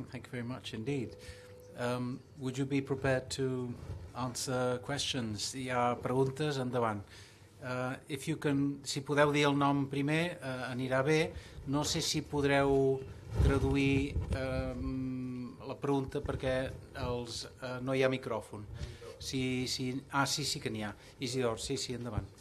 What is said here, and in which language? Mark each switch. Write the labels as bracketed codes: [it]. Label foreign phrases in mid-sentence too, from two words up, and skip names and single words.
[en] Thank you very much indeed. Would you be prepared to answer questions? [ca] Hi ha preguntes, endavant. Si podeu dir el nom primer, anirà bé. No sé si podreu traduir la pregunta perquè no hi ha micròfon. Sí que n'hi ha. Isidor, sí, endavant.